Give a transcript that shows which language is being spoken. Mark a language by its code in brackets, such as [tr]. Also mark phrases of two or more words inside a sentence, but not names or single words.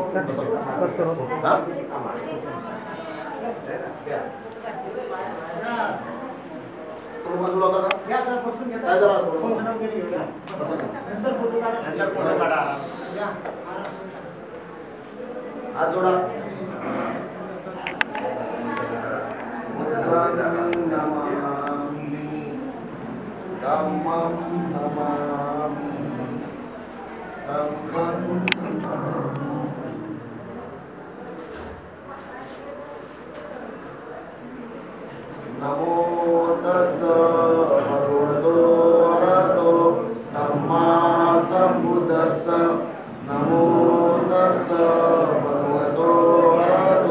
[mr] बाजूला होता का घ्या जरा बसून घ्या जरा नंतर फोटो काढा हात जोडा [pi] धम्मं नमामि संघं नमो तस्स भगवतो अरहतो सम्मा सम्बुद्धस्स नमो तस्स भगवतो अरहतो